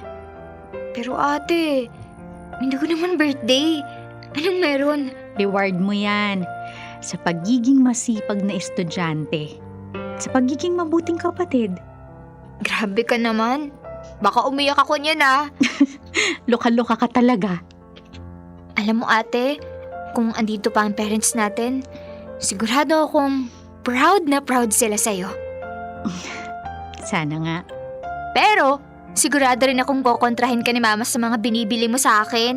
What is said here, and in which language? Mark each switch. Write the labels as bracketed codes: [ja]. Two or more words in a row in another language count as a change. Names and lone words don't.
[tl] Pero ate, hindi ko naman birthday. Anong meron? Reward mo yan. Sa pagiging masipag na estudyante. Sa pagiging mabuting kapatid. Grabe ka naman. Baka umiyak ako niyan ah. Loka-loka ka talaga. Alam mo ate, kung andito pa ang parents natin, sigurado akong proud na proud sila sa'yo. Sana nga. Pero, sigurado rin akong kokontrahin ka ni mama sa mga binibili mo sa akin.